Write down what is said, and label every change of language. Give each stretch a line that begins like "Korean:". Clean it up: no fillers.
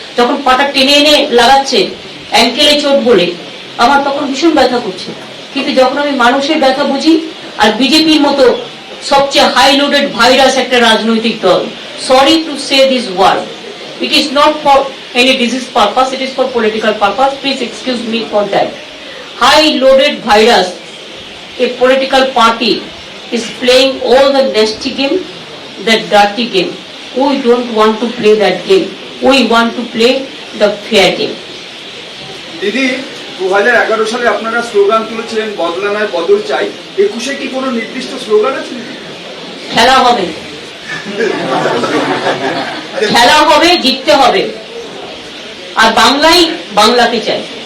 Bangla: যখন পাটা টেনে এনে লাগাচ্ছে অ্যাঙ্কেলে চোট বলে, আমার তখন ভীষণ ব্যথা করছে। কিন্তু যখন আমি মানুষের ব্যথা বুঝি, আর বিজেপির মতো সবচেয়ে হাই লোডেড ভাইরাস একটা রাজনৈতিক দল,
English: Sorry to say this word, it is not for any disease purpose, it is for political purpose, please excuse me for that. High loaded virus, a political party is playing all the nasty game, that dirty game. We don't want to play that game. We want to play the fair game.
Bangla: দিদি 2011 সালে আপনারা slogan তুলেছিলেন বদলা নয় বদল চাই। 21-এ কি কোনো নির্দিষ্ট স্লোগান আছে? খেলা হবে, খেলা হবে, জিততে হবে, আর বাংলাই বাংলাকে চাই।